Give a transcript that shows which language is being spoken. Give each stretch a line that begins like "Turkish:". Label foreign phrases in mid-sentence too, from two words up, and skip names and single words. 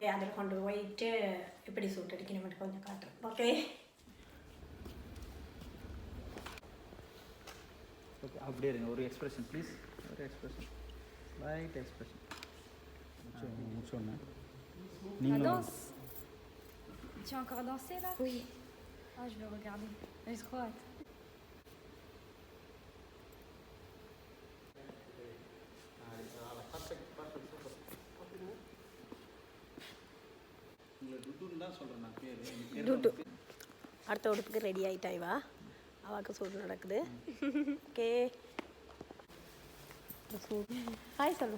Tamil: அதில் கொண்டு போயிட்டு எப்படி சூட் அடிக்கணும் மட்டும் கொஞ்சம் காட்டுறேன். ஓகே, ஓகே, அப்படியே இருங்க. ஒரு
English: expression please.
Tamil: ஒரு எக்ஸ்பிரஷன்,
English: light expression.
Tamil: முடிச்சோன்னே நீங்களும்.
French: Tu as encore dansé là? Oui. Ah, je vais regarder. J'ai trop hâte.
Tamil: அடுத்த உடுப்புக்கு ரெடி ஆகிட்டா இவா. அவாக்கு சூட் நடக்குது.
English: okay, shoot.
Tamil: ஹாய் சொல்லு.